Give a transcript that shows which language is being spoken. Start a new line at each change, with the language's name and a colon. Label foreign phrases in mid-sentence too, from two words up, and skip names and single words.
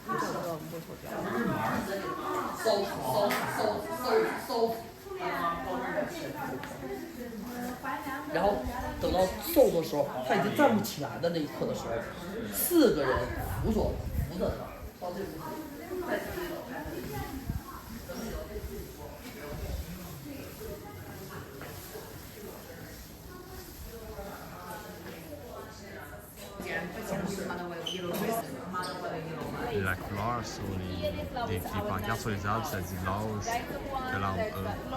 Chinese: 然后等到瘦的时候，他已经站不起来的那一刻的时候，4个人扶着他，到这步。
French: La couleur sur des pancartes sur les arbres, ça dit l'âge que l'arbre a.